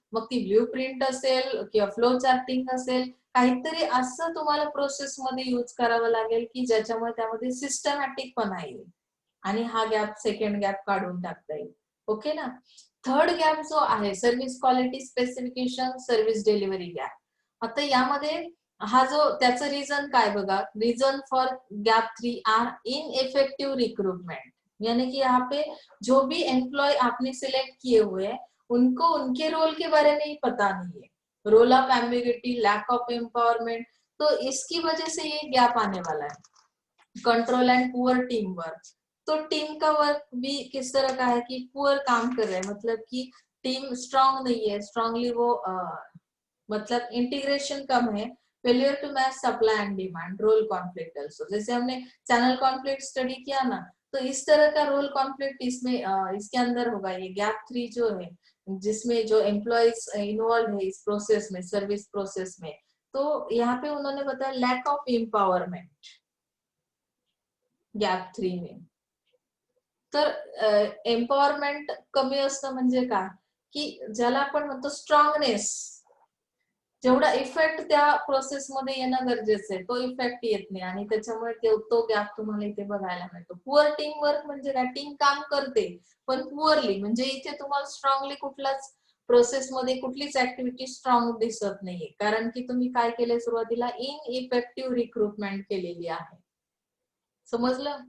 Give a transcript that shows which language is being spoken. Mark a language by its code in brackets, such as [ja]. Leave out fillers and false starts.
[mr] मग ती blue print असेल किंवा फ्लो चार्टिंग असेल, काहीतरी असं तुम्हाला प्रोसेस मध्ये यूज करावं लागेल की ज्याच्यामुळे त्यामध्ये सिस्टमॅटिक पण येईल आणि हा गॅप, सेकंड गॅप काढून टाकता येईल. ओके ना. [en] third gap [mr] जो आहे [en] Service quality specification service delivery gap. [mr] आता यामध्ये हा जो त्याचं रिझन काय बघा, [en] reason for gap 3 are ineffective recruitment, [hi] यानी कि यहाँ पे जो भी एम्प्लॉय आपने सिलेक्ट किए हुए हैं उनको उनके रोल के बारे में ही पता नहीं है, role of ambiguity, lack of empowerment, तो इसकी वजह से ये गैप आने वाला है। Control and poor team work, तो टीम का वर्क भी किस तरह का है कि पुअर काम कर रहे हैं, मतलब कि टीम स्ट्रांग नहीं है, स्ट्रांगली वो मतलब इंटीग्रेशन कम है, [en] failure to match supply and demand, [hi] role conflict also. जैसे हमने चैनल कॉन्फ्लिक्ट स्टडी किया ना, तो इस तरह का रोल कॉन्फ्लिक्ट इसमें इसके अंदर होगा। ये गैप 3 जो है जिसमें जो एम्प्लॉयज इन्वॉल्व है इस प्रोसेस में, सर्विस प्रोसेस में, तो यहाँ पे उन्होंने बताया लैक ऑफ एम्पावरमेंट गॅप 3 में। [mr] तर एम्पॉवरमेंट कमी असणं म्हणजे काय की ज्याला आपण म्हणतो स्ट्रॉंगनेस, जेवढा इफेक्ट त्या प्रोसेस मध्ये येणं गरजेचं आहे तो इफेक्ट येत नाही आणि त्याच्यामुळे तो गॅप तुम्हाला इथे बघायला मिळतो। पुअर टीम वर्क म्हणजे काय, टीम काम करते पण पुअरली, म्हणजे इथे तुम्हाला स्ट्रॉंगली कुठलाच प्रोसेस मध्ये कुठलीच ऍक्टिव्हिटी स्ट्रॉंग दिसत नाहीये, कारण की तुम्ही काय केलंय सुरुवातीला इनइफेक्टिव्ह रिक्रुटमेंट केलेली आहे। समजलं?